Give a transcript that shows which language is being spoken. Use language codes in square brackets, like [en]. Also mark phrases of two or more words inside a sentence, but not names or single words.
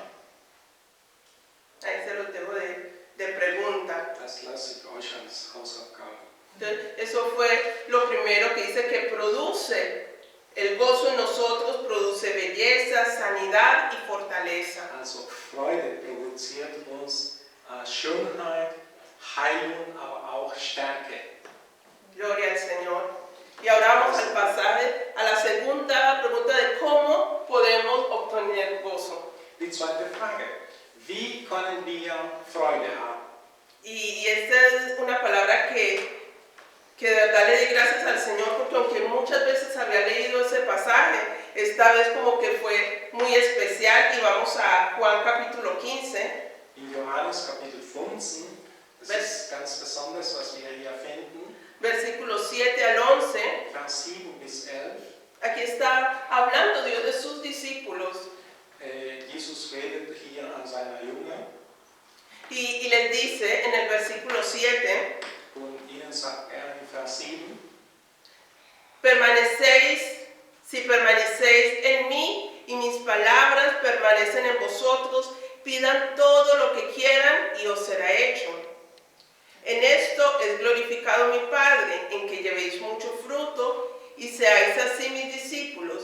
[es] Ahí se los dejo de pregunta. [de] Das lasse ich euch als Hausaufgabe. [es] Entonces, eso fue lo primero que dice que produce. El gozo en nosotros produce belleza, sanidad y fortaleza. [de] Also Freude produziert uns Schönheit, Heilung, aber auch Stärke. [es] Gloria al Señor. Y ahora vamos al pasaje, a la segunda pregunta de cómo podemos obtener gozo. [de] Die zweite Frage. Wie können wir Freude haben? [es] Y esta es una palabra que de verdad le di gracias al Señor, porque aunque muchas veces había leído ese pasaje, esta vez como que fue muy especial. Y vamos a Juan capítulo 15. [de] In Johannes Kapitel 15, das ist ganz besonders, was wir hier finden, [es] Versículos 7 al 11. [de] Vers 7 bis 11. [es] Aquí está hablando Dios de sus discípulos [de] Jesus redet hier an seiner Jünger [es] y les dice en el versículo 7, [de] und ihnen sagt in Vers 7, [es] si permanecéis en mí y mis palabras permanecen en vosotros, pidan todo lo que quieran y os será hecho. En esto es glorificado mi Padre, en que llevéis mucho fruto y seáis así mis discípulos.